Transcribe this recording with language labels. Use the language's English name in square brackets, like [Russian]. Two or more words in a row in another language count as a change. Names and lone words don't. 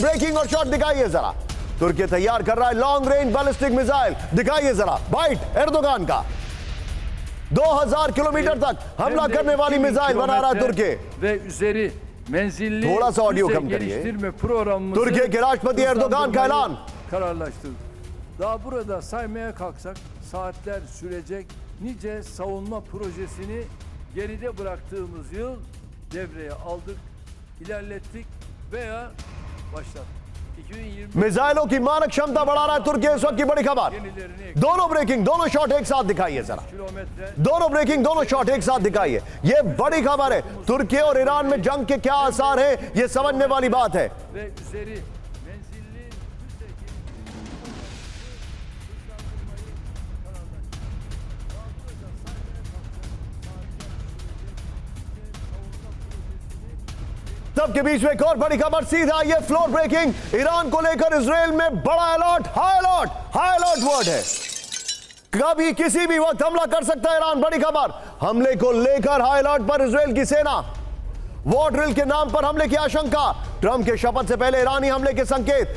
[Hindi] ब्रेकिंग और शॉट दिखाइए जरा। तुर्की तैयार कर रहा है [English] long range ballistic missile, [Hindi] दिखाइए जरा। बाइट एर्दोगान का 2000 किलोमीटर तक हमला करने वाली मिसाइल बना रहा है तुर्की। थोड़ा सा ऑडियो कम करिए। तुर्की के राष्ट्रपति एर्दोगान का ऐलान। [Turkish] kararlaştırdık. Daha burada saymaya kalksak saatler sürecek nice savunma projesini geride bıraktığımız yıl devreye aldık, ilerlettik veya başlattık. 2020 [Hindi] मिसाइलों की मारक क्षमता बढ़ा रहा है तुर्की, इस वक्त की बड़ी खबर। दोनों ब्रेकिंग, दोनों शॉट एक साथ दिखाइए जरा। kilometre दोनों ब्रेकिंग, दोनों शॉट एक साथ दिखाइए। ये बड़ी खबर है। तुर्की और ईरान में जंग के क्या आसार है, ये समझने वाली बात है। [Turkish] ve üzeri menzilli füze geliştirmeyi hızlandırmayı kararlaştırdık. Daha burada saymaya kalksak saatler sürecek nice savunma projesini [Hindi] सबके बीच में एक और बड़ी खबर, सीधा आइए। [English] floor breaking, [Hindi] ईरान को लेकर इजराइल में बड़ा अलर्ट, [English] high alert. high alert word [Hindi] है, कभी किसी भी वक्त हमला कर सकता है ईरान। बड़ी खबर, हमले को लेकर [English] high alert [Hindi] पर इजराइल की सेना। [English] war drill [Hindi] के नाम पर हमले की आशंका, ट्रंप के शपथ से पहले ईरानी हमले के संकेत।